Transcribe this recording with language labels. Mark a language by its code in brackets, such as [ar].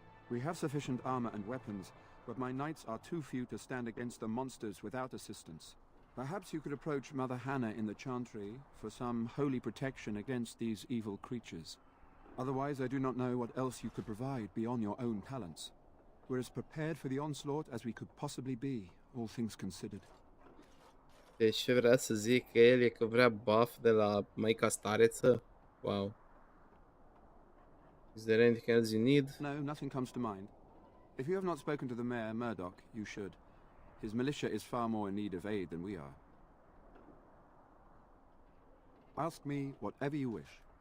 [en] We have sufficient armor and weapons, but my knights are too few to stand against the monsters without assistance. Perhaps you could approach Mother Hannah in the Chantry for some holy protection against these evil creatures. Otherwise, I do not know what else you could provide beyond your own talents. We're as prepared for the onslaught as we could possibly be, all things considered. [ro] Deci ce vrea să zic că el e că vrea buff de la Maica Stareță? [en] Wow. Is there anything else you need? No, nothing comes to mind. If you have not spoken to the Mayor, Murdoch, you should. His militia is far more in need of aid than we are. Ask me whatever you wish.